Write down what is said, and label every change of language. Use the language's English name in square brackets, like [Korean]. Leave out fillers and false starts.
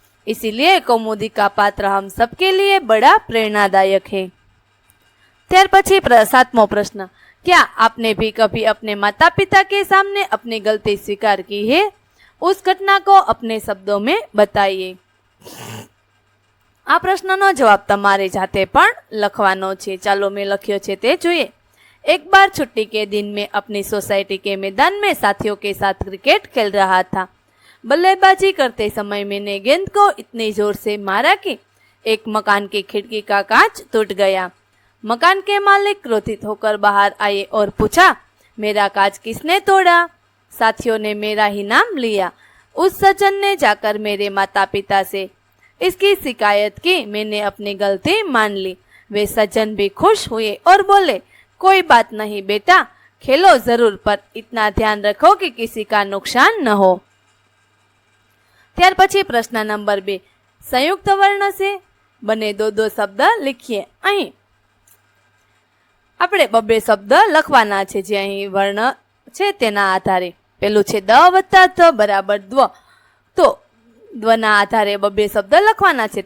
[Hindi] इसीलिए कौमुदी का पात्र हम सबके लिए बड़ा प्रेरणादायक है। [Gujarati] ત્યાર પછી 7મો પ્રશ્ન, [Hindi] क्या आपने भी कभी अपने माता पिता के सामने अपनी गलती स्वीकार की है? उस घटना को अपने शब्दों में बताइए। [Gujarati] આ પ્રશ્નનો જવાબ તમારે જાતે પણ લખવાનો છે। ચાલો મેં લખ્યો છે તે જોઈએ। [Hindi] एक बार छुट्टी के दिन में अपनी सोसाइटी के मैदान में साथियों के साथ क्रिकेट खेल रहा था। बल्लेबाजी करते समय मैंने गेंद को इतनी जोर से मारा कि एक मकान की खिड़की का कांच टूट गया। मकान के मालिक क्रोधित होकर बाहर आए और पूछा, मेरा कांच किसने तोड़ा? साथियों ने मेरा ही नाम लिया। उस सज्जन ने जाकर मेरे माता पिता से इसकी शिकायत की। मैंने अपनी गलती मान ली। वे सज्जन भी खुश हुए और बोले, कोई बात नहीं बेटा, खेलो जरूर पर इतना ध्यान रखो कि किसी का नुकसान न हो। [Gujarati] ત્યાર પછી પ્રશ્ન નંબર 2, સંયુક્ત વર્ણ છે બને દો શબ્દ લખીએ। અહીં આપણે બબે શબ્દ લખવાના છે જે અહીં વર્ણ છે તેના આધારે। પેલું છે દ વત્તા ધ બરાબર દ્વ, તો દ્વના આધારે બબે શબ્દ લખવાના છે।